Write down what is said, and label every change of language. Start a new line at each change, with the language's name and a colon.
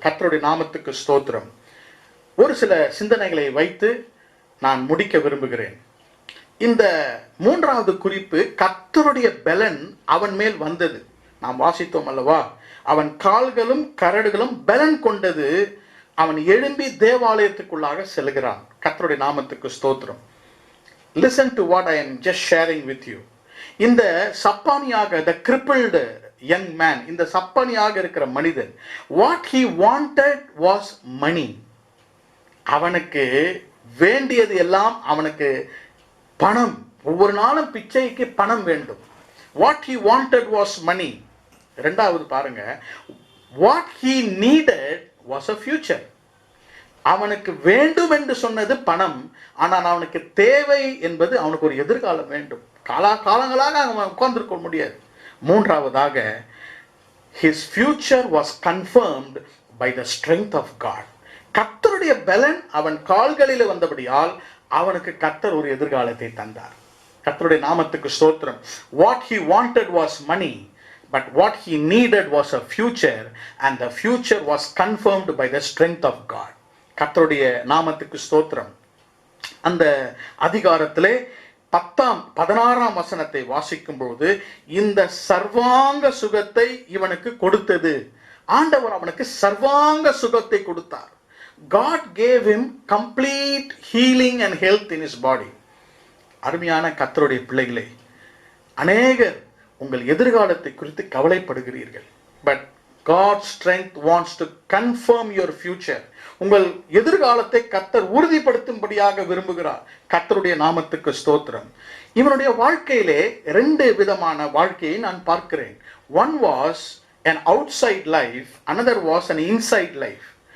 Tamil: கர்த்தருடைய நாமத்துக்கு ஸ்தோத்திரம். ஒரு சில சிந்தனைகளை வைத்து நான் முடிக்க விரும்புகிறேன். இந்த 3வது குறிப்பு, கர்த்தருடைய பலன் அவன் மேல் வந்தது. நாம் வாசித்தோம் அல்லவா? அவன் கால்களும் கரடுகளும் பலன் கொண்டது. அவன் எழும்பி தேவாலயத்துக்குள்ளாக செல்கிறான். கர்த்தருடைய நாமத்துக்கு ஸ்தோத்திரம்.
English: Listen to what I am just sharing with you.
Tamil: இந்த சப்பானியாக,
English: the crippled young man,
Tamil: இந்த சப்பானியாக இருக்கிற மனிதன்,
English: what he wanted was money.
Tamil: அவனுக்கு வேண்டியது எல்லாம் அவனுக்கு பணம். ஒவ்வொரு நாளும் பிச்சைக்கு பணம் வேண்டும்.
English: What he wanted was money.
Tamil: இரண்டாவது பாருங்க,
English: what he needed was a future.
Tamil: அவனுக்கு வேண்டும் என்று சொன்னது பணம், ஆனால் அவனுக்கு தேவை என்பது அவனுக்கு ஒரு எதிர்காலம் வேண்டும். காலங்களாக அவன் உட்கார்ந்திருக்க முடியாது. மூன்றாவதாக,
English: his future was confirmed by the strength of God.
Tamil: கர்த்தருடைய பலன் அவன் கால்களில் வந்தபடியால் அவனுக்கு கர்த்தர் ஒரு எதிர்காலத்தை தந்தார். கர்த்தருடைய நாமத்துக்கு ஸ்தோத்திரம்.
English: What he wanted was money, but what he needed was a future, and the future was confirmed by the strength of God.
Tamil: கர்த்தருடைய நாமத்துக்கு ஸ்தோத்திரம். அந்த அதிகாரத்திலே 16ஆம் வசனத்தை வாசிக்கும் பொழுது, இந்த சர்வாங்க சுகத்தை இவனுக்கு கொடுத்தது. ஆண்டவர் அவனுக்கு சர்வாங்க சுகத்தை கொடுத்தார்.
English: God gave him complete healing and health in his body.
Tamil: அருமையான கர்த்தருடைய பிள்ளைகளே, அநேகர் உங்கள் எதிர்காலத்தை குறித்து கவலைப்படுகிறீர்கள்.
English: But God's strength wants to confirm your future.
Tamil: உங்கள் எதிர்காலத்தை கர்த்தர் உறுதிப்படுத்தும்படியாக விரும்புகிறார். கர்த்தருடைய நாமத்துக்கு ஸ்தோத்திரம். இவனுடைய வாழ்க்கையிலே 2 விதமான வாழ்க்கையை நான் பார்க்கிறேன்.
English: One was an outside life, another was an inside life.